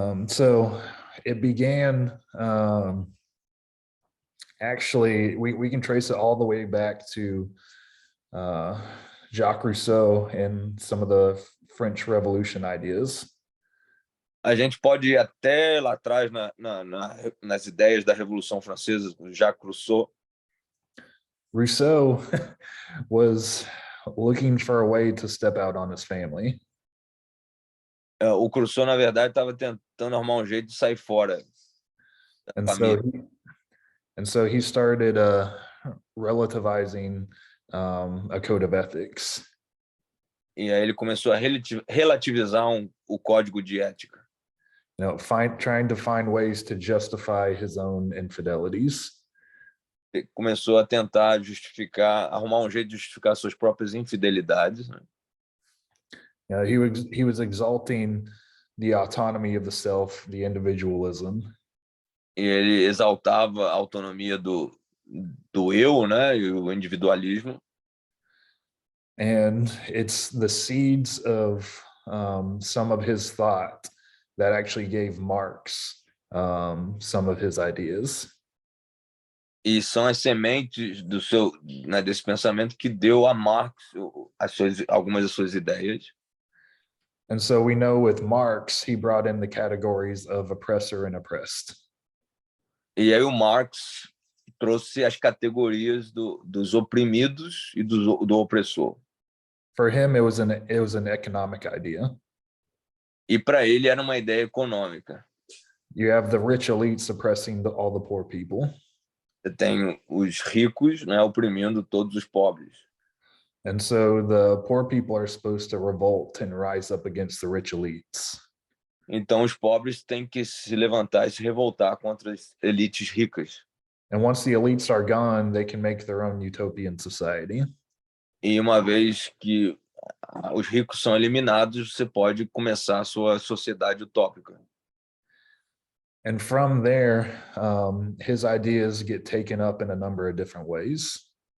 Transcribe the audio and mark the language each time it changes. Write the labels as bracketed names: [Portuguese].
[English] so it began, actually, we can trace it all the way back to Jacques Rousseau and some of the French Revolution ideas. [Portuguese] a gente pode ir até lá atrás nas ideias da Revolução Francesa, Jacques Rousseau. [English] Rousseau was looking for a way to step out on his family. [Portuguese] O Rousseau, na verdade, estava tentando arrumar um jeito de sair fora da [English] And [Portuguese] família. [English] so he started relativizing a code of ethics. [Portuguese] E aí ele começou a relativizar o código de ética. [English] You know, trying to find ways to justify his own infidelities. [Portuguese] Ele começou a tentar arrumar um jeito de justificar suas próprias infidelidades. Né? [English] He was exalting the autonomy of the self, the individualism. [Portuguese] E ele exaltava a autonomia do eu, né, e o individualismo. [English] And it's the seeds of some of his thought that actually gave Marx some of his ideas. [Portuguese] E são as sementes desse pensamento que deu a Marx algumas das suas ideias. [English] And so we know with Marx, he brought in the categories of oppressor and oppressed. [Portuguese] E aí o Marx trouxe as categorias dos oprimidos e do opressor. [English] For him, it was an economic idea. [Portuguese] E para ele era uma ideia econômica. [English] You have the rich elite suppressing all the poor people. [Portuguese] Você tem os ricos, né, oprimindo todos os pobres. [English] And so the poor people are supposed to revolt and rise up against the rich elites. [Portuguese] Então os pobres têm que se levantar e se revoltar contra as elites ricas. [English] And once the elites are gone, they can make their own utopian society. [Portuguese] E uma vez que os ricos são eliminados, você pode começar a sua sociedade utópica. [English] And from there, his ideas get taken up in a number of different ways.